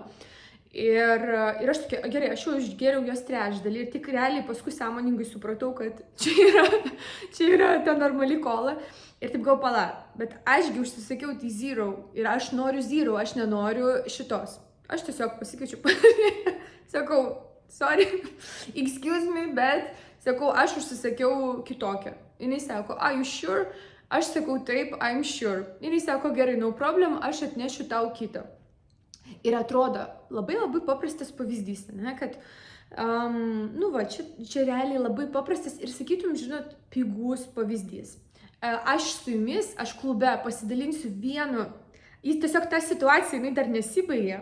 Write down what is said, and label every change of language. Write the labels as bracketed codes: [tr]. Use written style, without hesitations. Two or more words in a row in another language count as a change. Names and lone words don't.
[lt] Ir aš tokia, gerai, aš jau išgėriau jos trečdalį ir tik realiai paskui sąmoningai supratau, kad čia yra ta normali kola. Ir taip gal pala, bet ašgi užsisakiau tai zero ir aš noriu zero, aš nenoriu šitos. Aš tiesiog pasikeičiu, sakau, [en] sorry, excuse me, [lt] bet sakau, aš užsisakiau kitokią. Jis sako, [en] are you sure? [lt] Aš sakau, taip, [en] I'm sure. [lt] Jis sako, gerai, [en] no problem, [lt] aš atnešiu tau kitą. Ir atrodo, labai labai paprastas pavyzdys, ne, kad, čia realiai labai paprastas ir sakytum, žinot, pigus pavyzdys. Aš su jumis, aš klube pasidalinsiu vienu, jis tiesiog ta situacija, jinai dar nesibaigė.